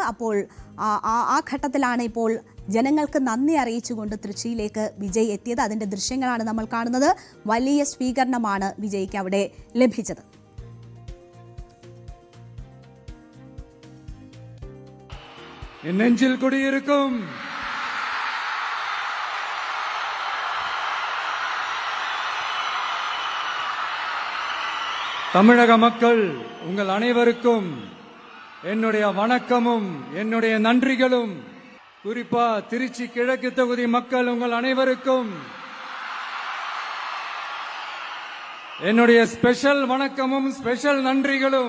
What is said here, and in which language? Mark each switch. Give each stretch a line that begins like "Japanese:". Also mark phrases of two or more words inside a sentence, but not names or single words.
Malayalam: അപ്പോൾ ആ ഘട്ടത്തിലാണ് ഇപ്പോൾ ജനങ്ങൾക്ക് നന്ദി അറിയിച്ചുകൊണ്ട് തൃശ്ശിയിലേക്ക് വിജയ് എത്തിയത്. അതിൻ്റെ ദൃശ്യങ്ങളാണ് നമ്മൾ കാണുന്നത്. വലിയ സ്വീകരണമാണ് വിജയ്ക്ക് അവിടെ ലഭിച്ചത്.
Tamil: நெஞ்சில் குடியிருக்கும் தமிழக மக்கள் உங்கள் அனைவருக்கும் என்னுடைய வணக்கமும் என்னுடைய நன்றிகளும். குறிப்பா திருச்சி கிழக்கு தொகுதி மக்கள் உங்கள் அனைவருக்கும் என்னுடைய ஸ்பெஷல் வணக்கமும் ஸ்பெஷல் நன்றிகளும்.